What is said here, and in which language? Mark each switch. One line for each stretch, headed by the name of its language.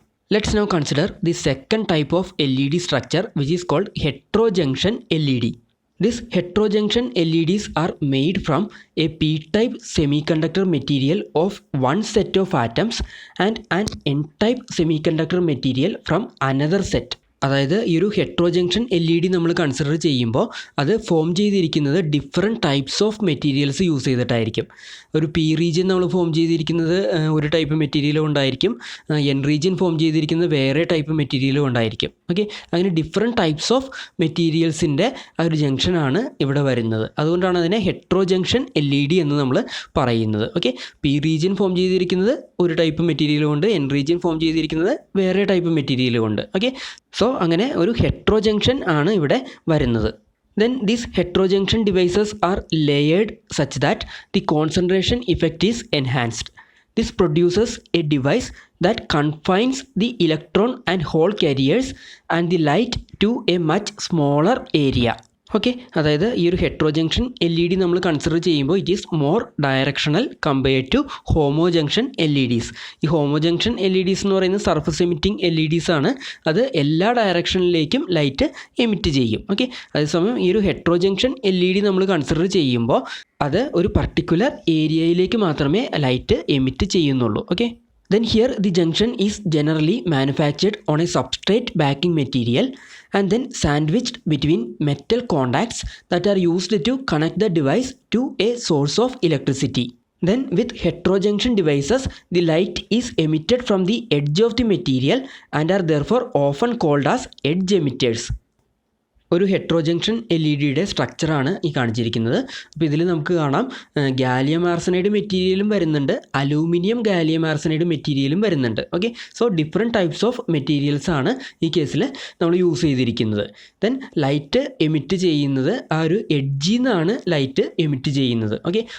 English: Let's now consider the second type of LED structure, which is called heterojunction LED. These heterojunction LEDs are made from a p-type semiconductor material of one set of atoms and an n-type semiconductor material from another set.
Malayalam: അതായത് ഈ ഒരു ഹെട്രോജംഗ്ഷൻ LED നമ്മൾ consider ചെയ്യുമ്പോൾ അത് form ചെയ്തിരിക്കുന്നത് different types of materials use ചെയ്തിട്ടായിരിക്കും. ഒരു P region നമ്മൾ form ചെയ്തിരിക്കുന്നത് ഒരു ടൈപ്പ് മെറ്റീരിയലും ഉണ്ടായിരിക്കും, എൻ റീജിയൻ ഫോം ചെയ്തിരിക്കുന്നത് വേറെ ടൈപ്പ് മെറ്റീരിയലും ഉണ്ടായിരിക്കും. ഓക്കെ. അങ്ങനെ ഡിഫറെൻറ്റ് ടൈപ്സ് ഓഫ് മെറ്റീരിയൽസിൻ്റെ ആ ഒരു ജംഗ്ഷനാണ് ഇവിടെ വരുന്നത്. അതുകൊണ്ടാണ് അതിനെ ഹെട്രോജംഗ്ഷൻ LED എന്ന് നമ്മൾ പറയുന്നത്. ഓക്കെ. പി റീജിയൻ ഫോം ചെയ്തിരിക്കുന്നത് ഒരു ടൈപ്പ് മെറ്റീരിയലും ഉണ്ട്, എൻ റീജിയൻ ഫോം ചെയ്തിരിക്കുന്നത് വേറെ ടൈപ്പ് മെറ്റീരിയലും ഉണ്ട്. ഓക്കെ. സോ അങ്ങനെ ഒരു ഹെട്രോജംഗ്ഷൻ ആണ് ഇവിടെ വരുന്നത്.
English: Then these heterojunction devices are layered such that the concentration effect is enhanced. This produces a device that confines the electron and hole carriers and the light to a much smaller area. Okay.
Malayalam: അതായത് ഈ ഒരു ഹെട്രോജംഗ്ഷൻ LED നമ്മൾ consider ചെയ്യുമ്പോൾ
English: It is more directional compared to homojunction LEDs.
Malayalam: ഈ ഹോമോജംഗ്ഷൻ LEDs എന്ന് പറയുന്നത് surface emitting LEDs ആണ്. അത് എല്ലാ ഡയറക്ഷനിലേക്കും ലൈറ്റ് എമിറ്റ് ചെയ്യും. ഓക്കെ. അതേസമയം ഈ ഒരു ഹെട്രോജംഗ്ഷൻ LED നമ്മൾ കൺസിഡർ ചെയ്യുമ്പോൾ അത് ഒരു പർട്ടിക്കുലർ ഏരിയയിലേക്ക് മാത്രമേ ലൈറ്റ് എമിറ്റ് ചെയ്യുന്നുള്ളൂ. Okay.
English: Then here the junction is generally manufactured on a substrate backing material and then sandwiched between metal contacts that are used to connect the device to a source of electricity. Then with heterojunction devices, the light is emitted from the edge of the material and are therefore often called as edge emitters.
Malayalam: ഒരു ഹെട്രോജംഗ്ഷൻ LEDയുടെ സ്ട്രക്ചറാണ് ഈ കാണിച്ചിരിക്കുന്നത്. അപ്പോൾ ഇതിൽ നമുക്ക് കാണാം gallium arsenide മെറ്റീരിയലും വരുന്നുണ്ട്, aluminium gallium arsenide മെറ്റീരിയലും വരുന്നുണ്ട്. Okay. So different types of materials ആണ് ഈ കേസിൽ നമ്മൾ യൂസ് ചെയ്തിരിക്കുന്നത്. ദെൻ ലൈറ്റ് എമിറ്റ് ചെയ്യുന്നത് ആ ഒരു എഡ്ജിൽ നിന്നാണ് ലൈറ്റ് എമിറ്റ് ചെയ്യുന്നത്. ഓക്കെ.